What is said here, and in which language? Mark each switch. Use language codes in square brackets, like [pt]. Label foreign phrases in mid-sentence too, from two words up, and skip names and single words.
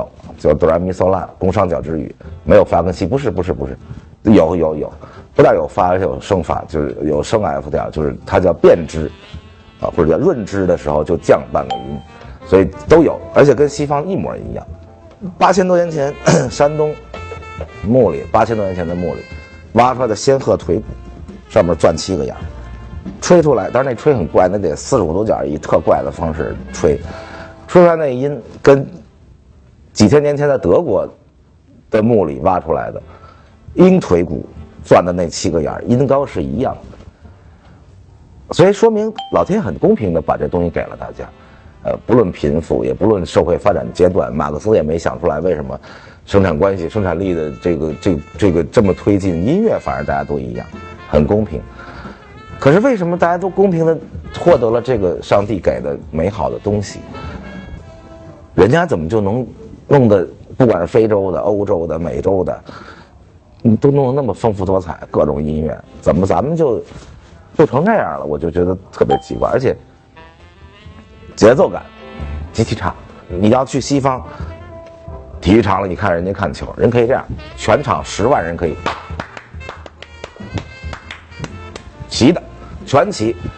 [zh] 就哆來咪嗦拉，宫商角徵羽，沒有發跟西，不是，有，不但有發，而且有升發，就是有升 F 調，就是它叫變支，啊，或者叫潤支的時候就降半個音，所以都有，而且跟西方一模一樣。8000多年前，山東墓裡，8000多年前的墓裡挖出來的仙鶴腿骨，上面鑽7個眼，吹出来，但是那吹很怪，那得45度角以特怪的方式吹出来，那音跟几千年前在德国的墓里挖出来的鹰腿骨钻的那7个眼音高是一样的，所以说明老天很公平的把这东西给了大家。不論貧富，也不論社會發展階段，馬克思也沒想出來為什麼生產關係、生產力的這個這麼推進，音樂反而大家都一樣，很公平。可是為什麼大家都公平的獲得了這個上帝給的美好的東西，人家怎麼就能弄得不管是非洲的、歐洲的、美洲的，都弄得那麼豐富多彩，各種音樂，怎麼咱們就成這樣了？我就覺得特別奇怪，而且節奏感極其差。你要去西方體育場了，你看人家看球，人可以這樣，全場10萬人可以齊的，全齊。